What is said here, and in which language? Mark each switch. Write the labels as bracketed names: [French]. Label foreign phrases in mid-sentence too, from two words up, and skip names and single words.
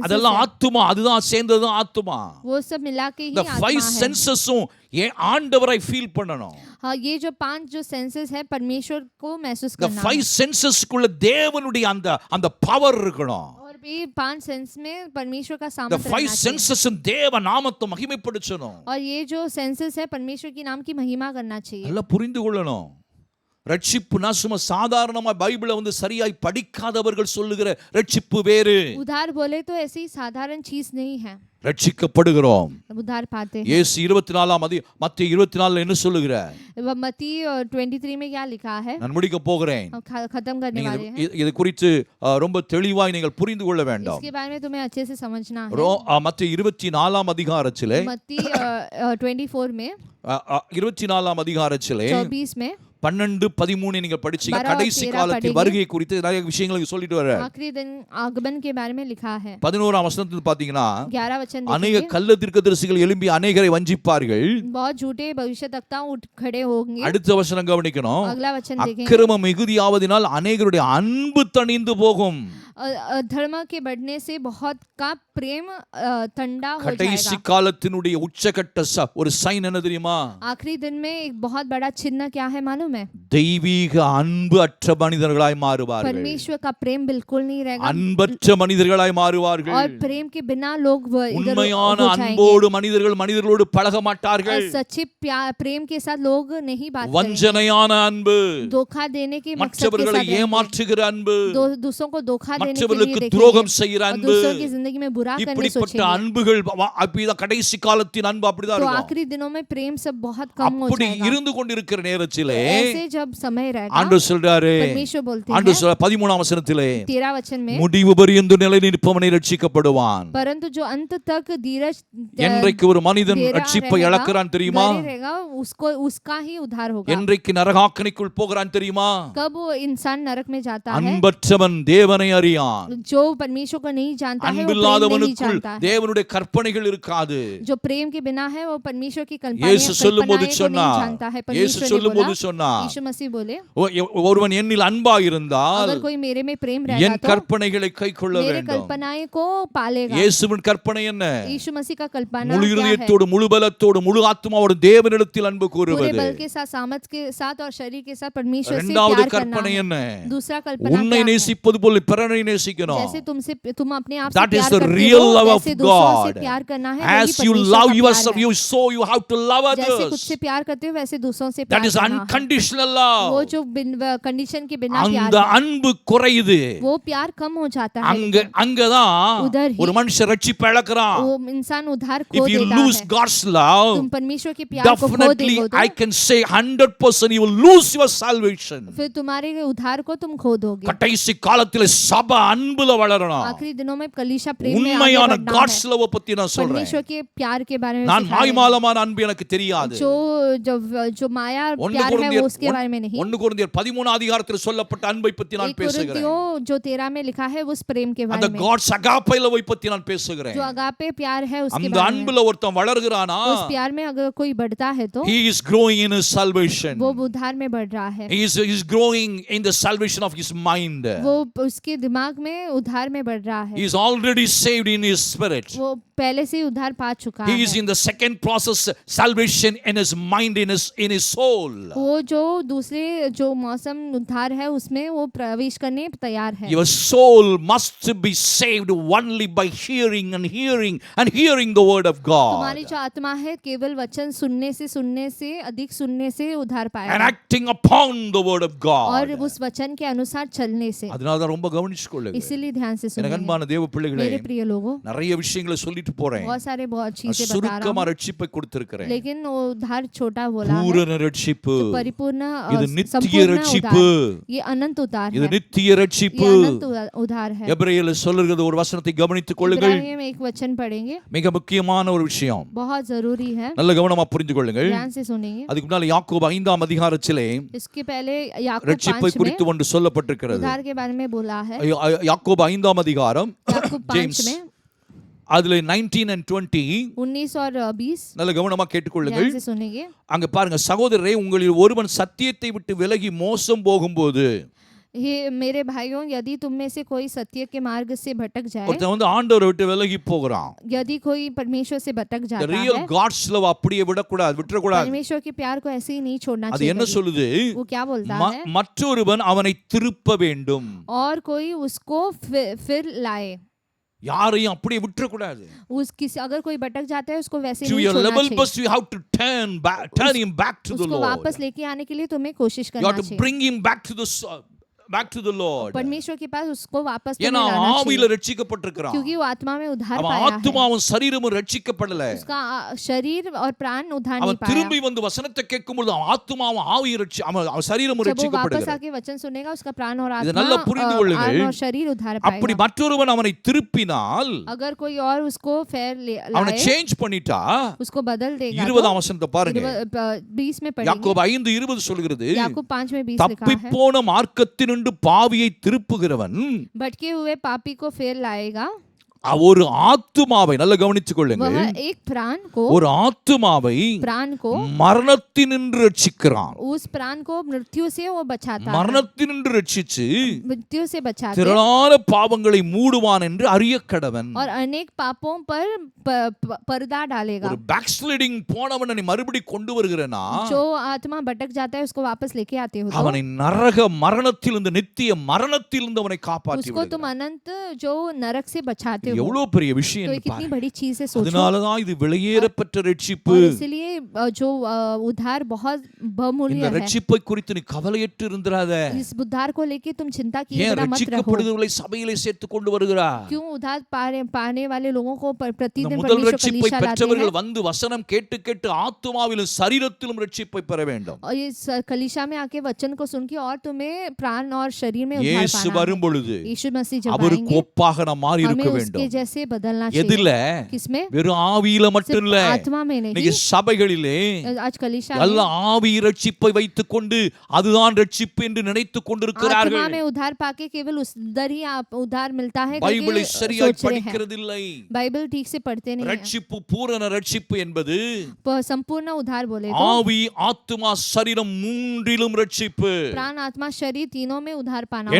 [Tamil] அதெல்லாம் ஆத்துமா. அதுதான் சேர்ந்தது ஆத்துமா. [Hindi] वो सब मिला के ही [Tamil] இந்த [Hindi] आत्मा 5 है. [Tamil] சென்சஸும் ஆண்டவரை ஃபீல் பண்ணணும். [Hindi] हाँ, ये जो 5 जो सेंसेस है परमेश्वर को महसूस [Tamil] இந்த [Hindi] करना [Tamil] 5 சென்சஸ்க்குள்ள தேவனுடைய அந்த பவர் இருக்கணும். [Hindi] और भी 5 सेंस में परमेश्वर का [Tamil] இந்த [Hindi] सामर्थ्य 5 रहना चाहिए. [Tamil] சென்சஸும் தேவ நாமத்தை மகிமைப்படுத்தணும். [Hindi] और ये जो सेंसेस है परमेश्वर के नाम की महिमा करना चाहिए. [Tamil] நல்லா புரிந்து கொள்ளணும். ரட்சிப்புனா சும்மா சாதாரணமா பைபிளை வந்து சரியாய் படிக்காதவர்கள் சொல்லுகிற ரட்சிப்பு வேறு. [Hindi] उद्धार बोले तो ऐसी साधारण चीज नहीं है. [Tamil] ரட்சிக்கப்படுகிறோம். [Hindi] उद्धार पाते हैं. [Tamil] இயேசு 24 மத்தேயு 24 என்ன சொல்லுகிறார்? [Hindi] मत्ती 23 में क्या लिखा है? [Tamil] நான் முடிக்க போகிறேன். [Hindi] हम खत्म करने [Tamil] நீங்க [Hindi] वाले हैं. [Tamil] இது குறித்து ரொம்ப தெளிவாய் நீங்கள் புரிந்து கொள்ள வேண்டும். [Hindi] इसके बारे में तुम्हें अच्छे से समझना है. [Tamil] மத்தேயு 24 அதிகாரத்திலே [Hindi] मत्ती 24 में [Tamil] 24 அதிகாரத்திலே [Hindi] 24 में [Tamil] 12 13 நீங்க படிச்சீங்க. 12 கடைசி 13 காலத்தின் [Hindi] पढ़ेंगे. [Tamil] வருகை குறித்து நிறைய விஷயங்களை சொல்லிட்டு வர. [Hindi] आखिरी दिन आगमन के बारे में लिखा है. [Tamil] 11ஆம் வசனத்தில் பாத்தீங்கன்னா [Hindi] 11 वचन अनेक देखेंगे. [Tamil] கள்ள தீர்க்கதரிசிகள் எழும்பி அநேகரை வஞ்சிப்பார்கள். [Hindi] बहुत झूठे भविष्यवक्ता उठ खड़े होंगे. [Tamil] அடுத்த வசனம் கவனிக்கணும். [Hindi] अगला वचन देखेंगे. [Tamil] அக்கிரமம் மிகுதியாவதினால் அநேகருடைய அன்பு தணிந்து போகும். [Hindi] धर्म के बढ़ने से बहुत का प्रेम ठंडा हो [Tamil] கடைசி [Hindi] जाएगा. [Tamil] காலத்தினுடைய உச்சகட்ட ஒரு சைன் என்ன தெரியுமா? [Hindi] आखिरी दिन में एक बहुत बड़ा चिन्ह क्या है मालूम है? [Tamil] தெய்வீக அன்பு அற்ற மனிதர்களாய் மாறுவார்கள். [Hindi] परमेश्वर का प्रेम बिल्कुल नहीं रहेगा. [Tamil] அன்பற்ற மனிதர்களாய் மாறுவார்கள். [Hindi] और प्रेम के बिना लोग इधर [Tamil] உண்மையான [Hindi] हो जाएंगे. [Tamil] அன்போடு மனிதர்களோடு பழக மாட்டார்கள். [Hindi] सच्चे प्रेम के साथ लोग नहीं बात करेंगे. [Tamil] வஞ்சனையான அன்பு, [Hindi] धोखा देने के मकसद के [Tamil] மற்றவர்களை [Hindi] साथ [Tamil] ஏமாற்றுகிற அன்பு, [Hindi] दूसरों को धोखा देने के लिए [Tamil] மற்றவர்களுக்கு [Hindi] देखेंगे. [Tamil] துரோகம் செய்கிற [Hindi] और [Tamil] அன்பு, [Hindi] दूसरों की जिंदगी में बुरा करने [Tamil] இப்படிப்பட்ட [Hindi] सोचेंगे. [Tamil] அன்புகள் அப்படிதான் கடைசி காலத்தின் அன்பு அப்படிதான் [Hindi] तो [Tamil] இருக்கும். [Hindi] आखिरी दिनों में प्रेम सब बहुत कम हो [Tamil] அப்படி [Hindi] जाएगा. [Tamil] இருந்து கொண்டிருக்கிற நேரத்திலே [Hindi] ऐसे जब समय रहेगा [Tamil] ஆண்டவர் சொல்றாரு, [Hindi] परमेश्वर बोलते [Tamil] ஆண்டவர் [Hindi] हैं [Tamil] சொல்ற 13ஆம் வசனத்திலே [Hindi] 13 वचन में [Tamil] முடிவு பரியந்த நிலை நிற்பவனை ரட்சிக்கப்படுவான். [Hindi] परंतु जो अंत तक धीरज [Tamil] என்றைக்கு ஒரு மனிதன் ரட்சிப்பை இழக்கிறான் தெரியுமா? [Hindi] रहेगा उसको उसका ही उद्धार होगा. [Tamil] என்றைக்கு நரகாக்கினிக்குள் போகிறான் தெரியுமா? [Hindi] कब वो इंसान नरक में जाता है? [Tamil] அன்பற்றவன் தேவனை அறியான். மாட்டான். [Hindi] जो परमेश्वर को नहीं जानता है वो प्रेम नहीं [Tamil] அன்பில்லாதவனுக்குள் [Hindi] जानता है। [Tamil] தேவனுடைய கற்பனைகள் இருக்காது. [Hindi] जो प्रेम के बिना है वो परमेश्वर की [Tamil] இயேசு சொல்லும்போது [Hindi] कल्पनाएं को नहीं [Tamil] சொன்னார், [Hindi] जानता है। [Tamil] இயேசு [Hindi] परमेश्वर ने [Tamil] சொல்லும்போது [Hindi] बोला, [Tamil] சொன்னார், [Hindi] यीशु मसीह बोले, [Tamil] ஒருவன் என்னில் அன்பா இருந்தால் [Hindi] अगर कोई मेरे में प्रेम [Tamil] என் [Hindi] रहेगा तो [Tamil] கற்பனைகளை கைக்கொள்ள [Hindi] मेरे [Tamil] வேண்டும். [Hindi] कल्पनाएं को पालेगा। [Tamil] இயேசுவின் கற்பனை என்ன? [Hindi] यीशु मसीह का कल्पना [Tamil] முழு [Hindi] क्या है? [Tamil] இருதயத்தோடு முழு பலத்தோடு முழு ஆத்மாவோடு தேவனிடத்தில் அன்பு [Hindi] पूरे [Tamil] கூறுவது. [Hindi] बल के साथ, सामर्थ के साथ और शरीर के साथ परमेश्वर से [Tamil] இரண்டாவது [Hindi] प्यार करना [Tamil] கற்பனை [Hindi] है। [Tamil] என்ன? [Hindi] दूसरा कल्पना [Tamil] உன்னை [Hindi] क्या है? [Tamil] நேசிப்பது போல பிறரை நேசிக்கணும். [Hindi] जैसे तुम अपने आप से [English] That is [Hindi] प्यार [English] the [Hindi] करते [English] real [Hindi] हो, [English] love of [Hindi] वैसे दूसरों से [English] God. [Hindi] प्यार करना है। [English] As [Hindi] वही [English] you [Hindi] परमेश्वर [English] love [Hindi] का प्यार [English] yourself, [Hindi] है। [English] you so you have to love [Hindi] जैसे खुद [English] others. [Hindi] से प्यार करते हो वैसे दूसरों से [English] That [Hindi] प्यार [English] is [Hindi] करना है। [English] unconditional [Hindi] वो [English] love. [Hindi] जो कंडीशन के बिना प्यार [Tamil] அந்த [Hindi] है, [Tamil] அன்பு குறையுது. [Hindi] वो प्यार कम हो जाता है। [Tamil] அங்கதான் [Hindi] उधर ही [Tamil] ஒரு மனுஷன் ரட்சிப்பை இழக்கிறான். [Hindi] वो इंसान उधार खो [English] If you [Hindi] देता [English] lose [Hindi] है। [English] God's love, [Hindi] तुम परमेश्वर के प्यार को खो [English] definitely [Hindi] दोगे [English] I can say 100% you will lose your salvation. [Hindi] फिर तुम्हारे उधार को तुम खो दोगे। [Tamil] கடைசி காலத்துல சபை அன்புல வளரணும். [Hindi] आखिरी दिनों में कलीसिया प्रेम में आगे [Tamil] உண்மையான [Hindi] बढ़ना [English] God's [Hindi] है। [English] love [Tamil] பத்தி நான் சொல்றேன். [Hindi] परमेश्वर के प्यार के बारे में [Tamil] நான் [Hindi] सिखाया है। [Tamil] மாய்மாலமான அன்பு எனக்கு தெரியாது. [Hindi] जो माया प्यार है वो उसके बारे में नहीं। [Tamil] 1 கொரிந்தியர் 13 அதிகாரத்தில் சொல்லப்பட்ட அன்பை பத்தி நான் பேசுகிறேன். [Hindi] कोरिन्थियों जो 13 में लिखा है उस प्रेम के [Tamil] அந்த [Hindi] बारे में, [English] God's agape love [Tamil] பத்தி நான் பேசுகிறேன். [Hindi] जो अगापे प्यार है उसके [Tamil] அந்த [Hindi] बारे में। [Tamil] அன்புல ஒருத்தன் வளர்கிறானா, [Hindi] उस प्यार में अगर कोई बढ़ता है तो [English] he is growing in his salvation. [Hindi] वो उद्धार में बढ़ रहा है। [English] He is growing in the salvation of his mind. [Hindi] वो उसके दिमाग में उद्धार में बढ़ रहा [English] He [Hindi] है। [English] is already saved in his spirit. [Hindi] वो पहले से ही उद्धार पा चुका [English] He is [Hindi] है। [English] in the second process, salvation in his mind, in his soul. [Hindi] वो जो दूसरे जो मौसम उद्धार है उसमें वो प्रवेश करने तैयार है। [English] Your soul must be saved only by hearing and hearing and hearing the word of God [Hindi] तुम्हारी जो आत्मा है केवल वचन सुनने से अधिक सुनने से उद्धार [English] and [Hindi] पाएगा [English] acting upon the word of [Hindi] और [English] God. [Hindi] उस वचन के अनुसार चलने से। [Tamil] அதனால தான் ரொம்ப கவனிச்சுக்கொள்ளுங்க. [Hindi] इसीलिए ध्यान से [Tamil] எனக்கு [Hindi] सुनिए [Tamil] அன்பான தேவ பிள்ளைகளே, [Hindi] मेरे प्रिय लोगों। [Tamil] நிறைய விஷயங்களை சொல்லிட்டு போறேன். [Hindi] बहुत चीजें बता रहा [Tamil] சுருக்கமா [Hindi] हूँ, [Tamil] ரட்சிப்பை கொடுத்திருக்கிறேன். [Hindi] लेकिन वो उद्धार छोटा बोला है। [Tamil] பூரண ரட்சிப்பு, [Hindi] तो परिपूर्ण [Tamil] இது நித்திய [Hindi] संपूर्ण [Tamil] ரட்சிப்பு, [Hindi] उद्धार, ये अनंत उद्धार [Tamil] இது [Hindi] है। [Tamil] நித்திய [Hindi] ये [Tamil] ரட்சிப்பு. [Hindi] अनंत उद्धार है। [Tamil] எபிரேயர்ல சொல்லுகிறது ஒரு வசனத்தை கவனித்துக் கொள்ளுங்கள். [Hindi] इब्रानियों में एक वचन पढ़ेंगे, [Tamil] மிக முக்கியமான ஒரு விஷயம், [Hindi] बहुत जरूरी है, [Tamil] நல்ல கவனமா புரிந்து கொள்ளுங்கள். [Hindi] ध्यान से सुनेंगे। [Tamil] அதுக்கு முன்னால யாக்கோபு 5ஆம் அதிகாரத்திலே [Hindi] इसके पहले याकूब [Tamil] ரட்சிப்பை [Hindi] 5 में [Tamil] குறித்து ஒன்று சொல்லப்பட்டிருக்கிறது. [Hindi] उद्धार के बारे में बोला है। [Tamil] யாக்கோபு 5ஆம் அதிகாரம் [Hindi] याकूब 5 [Tamil] ஜேம்ஸ் [Hindi] में [Tamil] அதுல 19 and 20 [Hindi] 19 और 20 [Tamil] நல்ல கவனமா கேட்டுக்கொள்ளுங்கள். [Hindi] ध्यान से सुनेंगे। [Tamil] அங்க பாருங்க, சகோதரரே, உங்களில் ஒருவன் சத்தியத்தை விட்டு விலகி மோசம் போகும்போது, [Hindi] ये मेरे भाइयों, यदि तुम में से कोई सत्य के मार्ग से भटक जाए, [Tamil] ஒருத்தன் வந்து ஆண்டவரை விட்டு விலகி போகிறான். [Hindi] यदि कोई परमेश्वर से भटक [English] The [Hindi] जाता [English] real [Hindi] है, [English] God's love [Tamil] அப்படியே விட்டுறக்கூடாது. [Hindi] परमेश्वर के प्यार को ऐसे ही नहीं छोड़ना [Tamil] அது என்ன [Hindi] चाहिए। [Tamil] சொல்லுது? [Hindi] वो क्या बोलता है? [Tamil] மற்றொருவன் அவனை திருப்ப வேண்டும். [Hindi] और कोई उसको फिर लाए। [Tamil] யாரையும் அப்படியே விட்டுறக்கூடாது. [Hindi] अगर कोई भटक जाता है उसको वैसे [English] To [Hindi] नहीं [English] your [Hindi] छोड़ना [English] level [Hindi] चाहिए। [English] best you have to turn him back to the [Hindi] उसको [English] Lord. [Hindi] वापस लेके आने के लिए तुम्हें कोशिश [English] You [Hindi] करना [English] have to [Hindi] चाहिए। [English] bring him back to the Lord. [Hindi] परमेश्वर के पास उसको वापस तुम्हें [Tamil] ஏன்னா [Hindi] लाना [Tamil] ஆவியில [Hindi] चाहिए, [Tamil] ரட்சிக்கப்பட்டிருக்கிறான். [Hindi] क्योंकि वो आत्मा में उद्धार [Tamil] அவன் [Hindi] पाया है। [Tamil] ஆத்துமாவும் சரீரமும் ரட்சிக்கப்படல. [Hindi] उसका शरीर और प्राण उद्धार [Tamil] அவன் [Hindi] नहीं पाया। [Tamil] திரும்பி வந்து வசனத்தை கேட்கும்போது அவன் ஆத்துமாவும் ஆவியும் அவன் சரீரமும் [Hindi] जब वो वापस [Tamil] ரட்சிக்கப்படுகிறது. [Hindi] आके वचन सुनेगा उसका प्राण और [Tamil] இதை [Hindi] आत्मा [Tamil] நல்லா புரிந்து கொள்ளுங்கள். [Hindi] और शरीर उद्धार [Tamil] அப்படி [Hindi] पाएगा। [Tamil] மற்றொருவன் அவனை திருப்பினால், [Hindi] अगर कोई और उसको [Tamil] அவனை [Hindi] लाए, [Tamil] சேஞ்ச் பண்ணிட்டா, [Hindi] उसको बदल देगा [Tamil] 20ஆம் வசனத்தை பாருங்க. [Hindi] 20 में पढ़ेंगे। [Tamil] யாக்கோபு 5:20 சொல்கிறது, [Hindi] याकूब 5 में 20 लिखा है, [Tamil] தப்பிப்போன மார்க்கத்தினின்று பாவியை திருப்புகிறவன் [Hindi] भटके हुए पापी को फिर लाएगा। [Tamil] ஒரு ஆத்துமாவை நல்ல கவனித்துக் கொள்ளுங்கள். [Hindi] वह एक प्राण को [Tamil] ஒரு ஆத்துமாவை மரணத்தினின்று ரட்சிக்கிறான். [Hindi] उस प्राण को मृत्यु से वो बचाता है, [Tamil] மரணத்தினின்று ரட்சிச்சு [Hindi] मृत्यु से बचाते [Tamil] திரளான பாவங்களை மூடுவான் என்று அறியக்கடவன். [Hindi] और अनेक पापों पर पर्दा डालेगा। [Tamil] ஒரு பேக்ஸ்லைடிங் போனவனை நீ மறுபடி கொண்டு வருகிறனா, [Hindi] जो आत्मा भटक जाता है उसको वापस लेके आते हो, [Tamil] அவனை நரக மரணத்திலிருந்து நித்திய மரணத்திலிருந்து அவனை காப்பாற்றி [Hindi] उसको तुम अनंत जो नरक से बचाते हो। [Tamil] எவ்வளவு பெரிய விஷயம் [Hindi] तो ये [Tamil] என்று [Hindi] कितनी [Tamil] பாரு. [Hindi] बड़ी चीज है, सोचो। [Tamil] அதனாலதான் இது வெளியேறப்பட்ட ரட்சிப்பு. [Hindi] और इसलिए जो उद्धार बहुत बहुमूल्य [Tamil] இந்த [Hindi] है। [Tamil] ரட்சிப்பை குறித்து நீ கவலையற்று இருந்திராத. [Hindi] इस उद्धार को लेके तुम चिंता किए [Tamil] ஏன் [Hindi] बिना मत रहो। [Tamil] ரட்சிக்கப்படுகிறவர்களை சபையிலே சேர்த்து கொண்டு வருகிறா? [Hindi] क्यों उद्धार पाने वाले लोगों को [Tamil] இந்த [Hindi] प्रतिदिन [Tamil] முதல் [Hindi] परमेश्वर [Tamil] ரட்சிப்பை [Hindi] कलीसिया लाते [Tamil] பெற்றவர்கள் [Hindi] हैं। [Tamil] வந்து வசனம் கேட்டு கேட்டு ஆத்துமாவிலும் சரீரத்திலும் ரட்சிப்பை பெற வேண்டும். [Hindi] और इस कलीसिया में आके वचन को सुन के और तुम्हें प्राण और शरीर में उद्धार [Tamil] இயேசு [Hindi] पाना है। [Tamil] வரும் பொழுது [Hindi] यीशु मसीह जब [Tamil] அவருக்கு [Hindi] आएंगे [Tamil] ஒப்பாக நாம் மாறி இருக்க [Hindi] हमें [Tamil] வேண்டும். வேண்டும். [Hindi] जैसे बदलना [Tamil] எதுல? [Hindi] चाहिए। किसमें? [Tamil] வெறும் ஆவியில மட்டும் இல்ல. [Hindi] सिर्फ आत्मा में [Tamil] இன்னைக்கு [Hindi] नहीं। [Tamil] சபைகளிலே [Hindi] आज कलीसिया [Tamil] எல்லா [Hindi] में [Tamil] ஆவி ரட்சிப்பை வைத்துக் கொண்டு அதுதான் ரட்சிப்பு என்று நினைத்துக் [Hindi] आत्मा [Tamil] கொண்டிருக்கிறார்கள். [Hindi] में उद्धार पाके केवल उस दर ही आप उद्धार मिलता है [Tamil] பைபிளை [Hindi] करके [Tamil] சரியாய் [Hindi] सोच रहे हैं। [Tamil] படிக்கிறதில்லை. [Hindi] बाइबल ठीक से पढ़ते नहीं हैं। [Tamil] ரட்சிப்பு பூரண ரட்சிப்பு என்பது [Hindi] संपूर्ण उद्धार बोले तो [Tamil] ஆவி ஆத்துமா சரீரம் மூன்றிலும் ரட்சிப்பு. [Hindi] प्राण आत्मा शरीर तीनों में उद्धार पाना होता